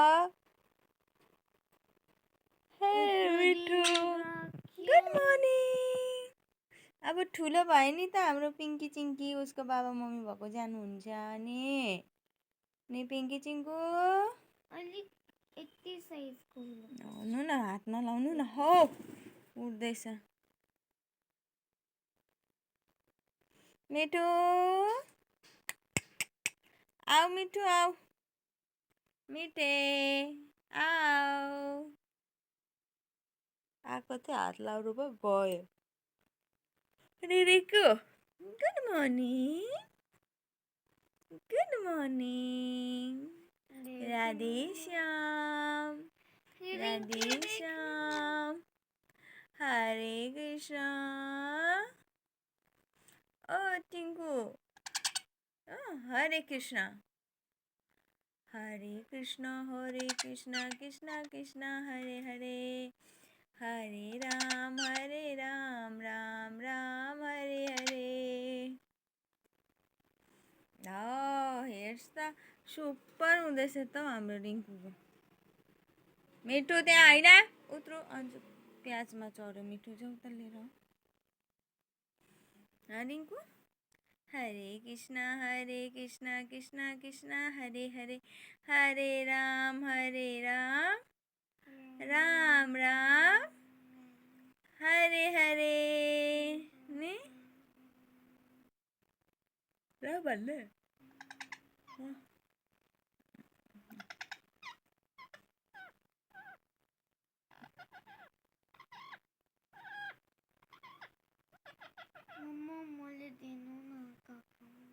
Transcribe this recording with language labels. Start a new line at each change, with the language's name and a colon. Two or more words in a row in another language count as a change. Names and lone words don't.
Nepali: मिठू
English: good morning
Nepali: अब ठुलो भयो नि त हाम्रो पिङ्की चिङ्की उसको बाबा मम्मी भएको जानुहुन्छ नि पिङ्की चिङ्कु अलिक यति साइजको हुनु न हात नलाउनु न हो उड्दैछ मिठू आऊ मिठू आऊ मिठे आऊ आएको थियो हात लाउनु पो गयो रिरिको
English: good morning
Nepali: राधे श्याम हरे कृष्ण ओ टिङ्कु हरे कृष्ण हरे कृष्ण कृष्ण कृष्ण हरे हरे हरे राम राम राम हरे हरे हेर्स त सुपर हुँदैछ त हाम्रो रिङ्कुको मिठू त्यहाँ होइन उत्रु अन्त प्याजमा चढ्यो मिठू जाऊ त लिएर रिङ्कु हरे कृष्ण कृष्ण कृष्ण हरे हरे हरे राम राम राम हरे हरे नि ल भन्नु मम्मा मैले दिनु न काका